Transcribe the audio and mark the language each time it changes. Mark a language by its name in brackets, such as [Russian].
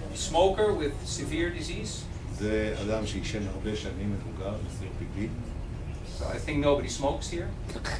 [English] Smoker with severe disease, [Hebrew] זה אדם שעישן הרבה שנים, מבוגר, ב-COPD. [English] so I think nobody smokes here,